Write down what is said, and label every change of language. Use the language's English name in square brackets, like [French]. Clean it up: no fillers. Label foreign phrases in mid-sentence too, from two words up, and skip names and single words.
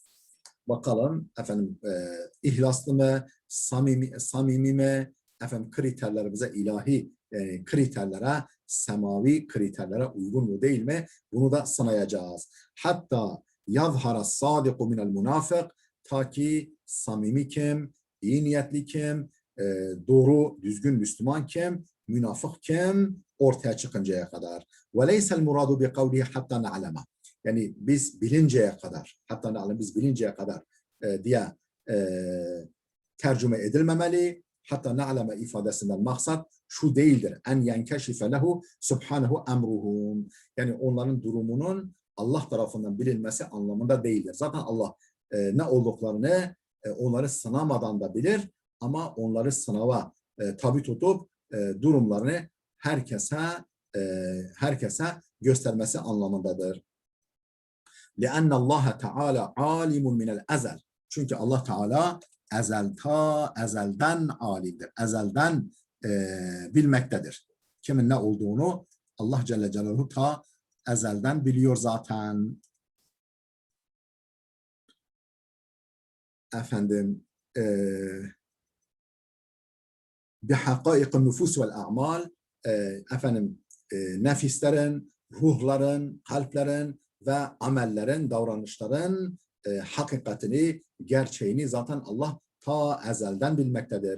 [Turkish] Bakalım ihlaslı mı, samimi mi, kriterlerimize ilahi kriterlere, semavi kriterlere uygun mu değil mi? Bunu da sınayacağız. Hatta [Arabic] يظهر الصادق من المنافق [Turkish] ta ki samimi kim, iyi niyetli kim, doğru, düzgün Müslüman kim, münafık kim ortaya çıkıncaya kadar. [Arabic] وَلَيْسَ الْمُرَادُ بِقَوْلِهِ حَتَّى نَعْلَمَ [Turkish] Yani biz bilinceye kadar, hatta na'lem biz bilinceye kadar diye tercüme edilmemeli. Hatta na'leme ifadesinden maksat şu değildir. [Arabic] أن ينكشف له سبحانه أمرهم. [Turkish] Yani onların durumunun Allah tarafından bilinmesi anlamında değildir. Zaten Allah ne olduklarını onları sınamadan da bilir ama onları sınava tabi tutup durumlarını herkese göstermesi anlamındadır. [Arabic] لأن الله تعالى عالم من الأزل. [Turkish] Çünkü Allah Teala ezelden alimdir. Ezelden bilmektedir. Kimin ne olduğunu Allah Celle Celaluhu ta ezelden biliyor zaten. [Arabic] بحقائق النفوس والأعمال [Turkish] nefislerin, ruhların, kalplerin ve amellerin, davranışların hakikatini, gerçeğini zaten Allah ta ezelden bilmektedir.